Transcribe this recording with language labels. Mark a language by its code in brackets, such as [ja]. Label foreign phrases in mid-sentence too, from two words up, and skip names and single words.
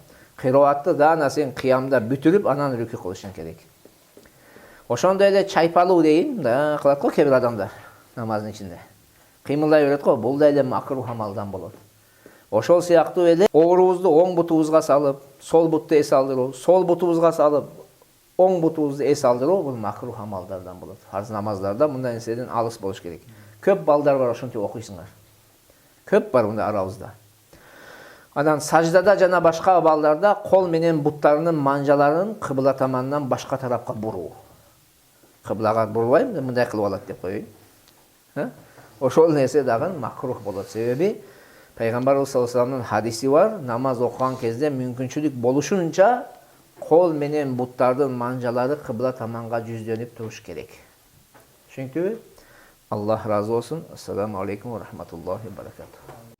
[ky] Кыраатты даана сен кыямда бүтүрүп, анан рүкү кылышың керек. Ошондой эле чайпалуу дейин, да кылат го кээ бир адамдар намаздын ичинде. Кыймылдай берет го, бул да эле макрух амалдан болот. Ошол сыяктуу эле оорубузду оң бутубузга салып, sol buttu es aldыруу, sol бутубузга салып, оң бутубузду эс алдыруу бул макрух амалдардан болот. Фарз намаздарда мындай нерседен алыс болуш керек. Көп балдар бар, ошентип окуйсуңар. Көп бар мындай арабызда. Анан саждада жана башка балдарда кол менен буттарынын манжаларын кыбла таманынан башка тарапка буруу. Кыблага бурбайм, мындай кылып алат деп коеюн. Ошол нерсе дагы макрух болот. Себеби Пайгамбарыбыз [ar] صلى الله عليه [ky] вассаламдын хадиси бар, намаз окуган кезде мүмкүнчүлүк болушунча кол менен буттардын манжалары кыбла таманга жүздөнүп туруш керек. Түшүнүктүбү? Аллах разы болсун. [ar] السلام عليكم ورحمة الله وبركاته.